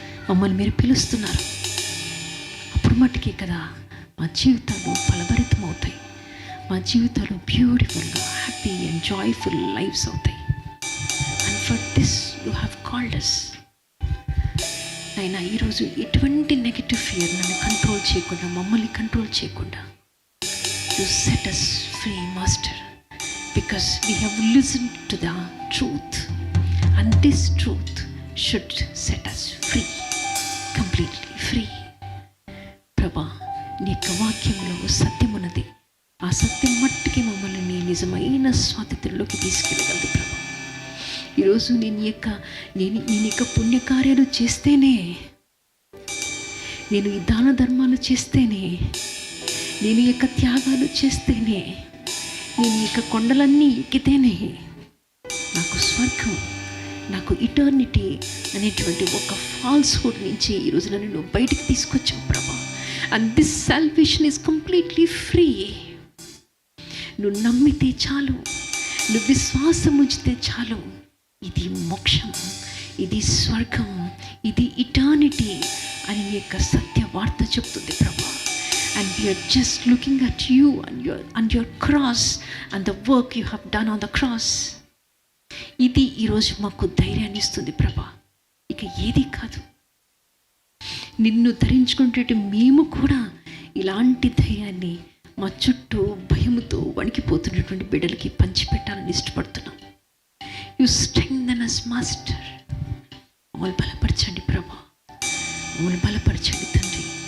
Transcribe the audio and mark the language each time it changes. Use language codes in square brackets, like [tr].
[te] మమ్మల్ని మీరు పిలుస్తున్నారు. అప్పుడు మట్టుకే కదా మా జీవితాలు ఫలభరితం అవుతాయి, మా జీవితాలు బ్యూటిఫుల్గా హ్యాపీ అండ్ జాయ్ఫుల్ లైఫ్స్ అవుతాయి. [en] And for this you have called us. [te] అయినా ఈరోజు ఎటువంటి నెగిటివ్ ఫియర్ నన్ను కంట్రోల్ చేయకుండా, మమ్మల్ని కంట్రోల్ చేయకుండా, [en] You set us free master. Because we have listened to the truth, and this truth should set us free, completely free. [te] ప్రభా, నీ యొక్క వాక్యంలో సత్యం ఉన్నది. ఆ సత్యం మట్టుకి మమ్మల్ని నిజమైన స్వాతంత్రంలోకి తీసుకెళ్ళగలదు ప్రభా. ఈరోజు నేను యొక్క పుణ్యకార్యాలు చేస్తేనే, నేను ఈ దాన ధర్మాలు చేస్తేనే, నేను యొక్క త్యాగాలు చేస్తేనే, నేను ఇక కొండలన్నీ ఎక్కితేనే నాకు స్వర్గం, నాకు ఇటర్నిటీ అనేటువంటి ఒక ఫాల్స్హుడ్ నుంచి ఈరోజు నన్ను నువ్వు బయటికి తీసుకొచ్చావు ప్రభా. [en] And this salvation is completely free. [te] నువ్వు నమ్మితే చాలు, నువ్వు విశ్వాసం ఉంచితే చాలు. ఇది మోక్షం, ఇది స్వర్గం, ఇది ఇటర్నిటీ అని నీ యొక్క సత్య వార్త చెప్తుంది ప్రభా. [en] And we are just looking at you and your cross and the work you have done on the cross. [te] ఇది ఈరోజు మాకు ధైర్యాన్ని ఇస్తుంది ప్రభా. ఇక ఏది కాదు, నిన్ను ధరించుకుంటే మేము కూడా ఇలాంటి ధైర్యాన్ని మా చుట్టూ భయముతో వణికిపోతున్నటువంటి బిడ్డలకి పంచిపెట్టాలని ఇష్టపడుతున్నాం. [en] you strengthen us [te] master. మమ్మల్ని బలపరచండి ప్రభా, మమ్మల్ని బలపరచండి తండ్రి.